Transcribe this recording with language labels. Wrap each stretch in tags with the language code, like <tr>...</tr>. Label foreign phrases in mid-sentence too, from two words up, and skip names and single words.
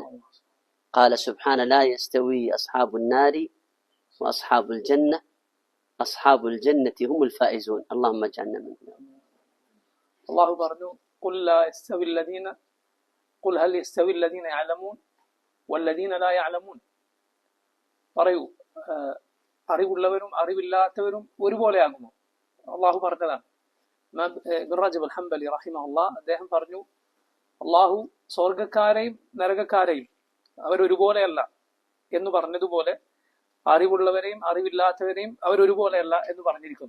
<ar>قال سبحانه لا يستوي أصحاب النار وأصحاب الجنة أصحاب الجنة هم الفائزون اللهم اجعلنا منهم. الله പറഞ്ഞു قل لا يستوي الذين قل هل يستوي الذين يعلمون والذين لا يعلمون.</ar> <ml>പറയൂ, അറിവുള്ളവരും അറിവില്ലാത്തവരും ഒരുപോലെയാകുമോ? അള്ളാഹു പറഞ്ഞതാണ്. ഇബ്നു റജബ് അൽ ഹംബലി റഹിമഹുല്ലാഹ് അദ്ദേഹം പറഞ്ഞു, അള്ളാഹു സ്വർഗക്കാരെയും നരകക്കാരെയും അവരൊരുപോലെയല്ല എന്ന് പറഞ്ഞതുപോലെ അറിവുള്ളവരെയും അറിവില്ലാത്തവരെയും അവരൊരുപോലെയല്ല എന്ന് പറഞ്ഞിരിക്കുന്നു.</ml>